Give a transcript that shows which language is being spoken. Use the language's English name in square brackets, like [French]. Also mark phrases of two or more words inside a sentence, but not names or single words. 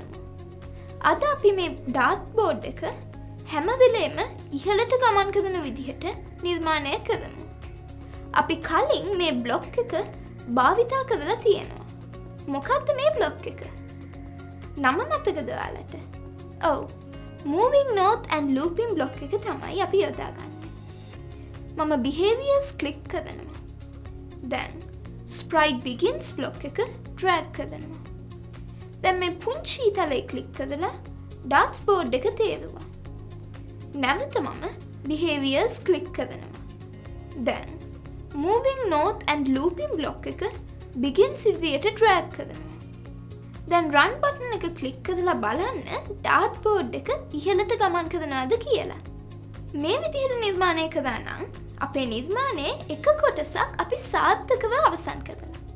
[Sinhala] අද අපි මේ [English] dart board [Sinhala] එක හැම වෙලේම ඉහළට ගමන් කරන විදිහට නිර්මාණය කරමු. අපි කලින් මේ බ්ලොක් එක භාවිතා කරලා තියෙනවා. මොකක්ද මේ බ්ලොක් එක? නම මතකද ඔයාලට? ඔව්. [English] moving north and looping block [Sinhala] එක තමයි අපි යොදාගන්නේ. මම behaviors ක්ලික් කරනවා. දැන් [English] sprite begins block [Sinhala] එක drag කරනවා. දැන් මේ පුංචි තලයේ ක්ලික් කරලා [English] darts board [Sinhala] එක තේරුවා. නැවත මම behaviors ක්ලික් කරනවා. දැන් [English] moving north and looping block [Sinhala] එක begins ඉදිරියට drag කරනවා. දැන් [English] run button [Sinhala] එක ක්ලික් කරලා බලන්න [English] dart board [Sinhala] එක ඉහළට ගමන් කරනවාද කියලා. මේ විදිහට නිර්මාණය කරා නම් අපේ නිර්මාණයේ එක කොටසක් අපි සාර්ථකව අවසන් කරනවා.